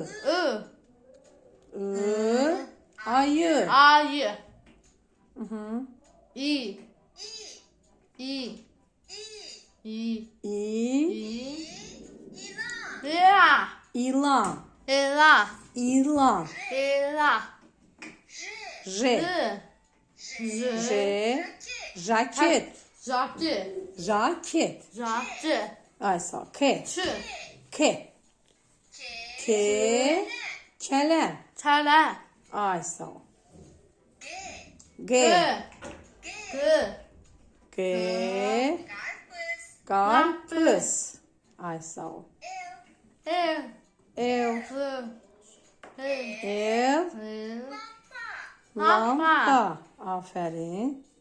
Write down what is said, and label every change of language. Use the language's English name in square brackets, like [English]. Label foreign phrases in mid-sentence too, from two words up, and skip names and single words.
[Turkish] I. I. Ayı. Ayı. Hı hı. İ. İ. İ. İ. Ya. İlan. Ela. İlan. Ela. J. J. J. Jaket. Jacı. Jaket. Jacı. Ay sağ ol. K. Çı. K. K. Kelem. Çele. Ay sağ ol. G. G. G. G. Karpuz. Ay sağ ol. Ev. Ev. Hı. Ev. Ev. Ev. Lampa. Aferin.